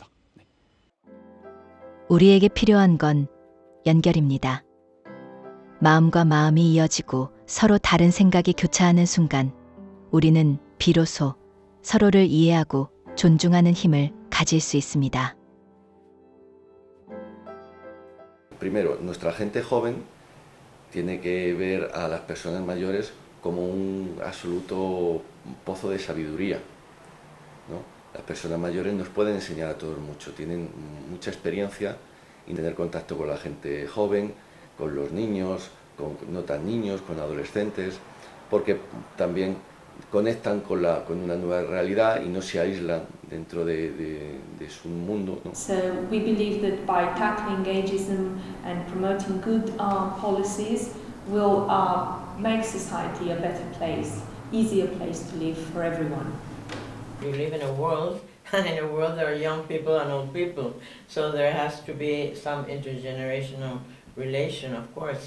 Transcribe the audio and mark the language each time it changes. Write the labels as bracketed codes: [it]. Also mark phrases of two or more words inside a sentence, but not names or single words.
[ko] 네. 우리에게 필요한 건 연결입니다. 마음과 마음이 이어지고 서로 다른 생각이 교차하는 순간 우리는 비로소 서로를 이해하고 존중하는 힘을 가질 수 있습니다. [es] Primero, nuestra gente joven tiene que ver a las personas mayores como un absoluto pozo de sabiduría, ¿no? Las personas mayores nos pueden enseñar a todos mucho, tienen mucha experiencia en tener contacto con la gente joven, con los niños, con no tan niños, con adolescentes, porque también conectan con una nueva realidad y no se aíslan dentro de su mundo, ¿no? [en] So we believe that by tackling ageism and promoting good policies will make society a better place, easier place to live for everyone. We live in a world there are young people and old people, so there has to be some intergenerational relation, of course.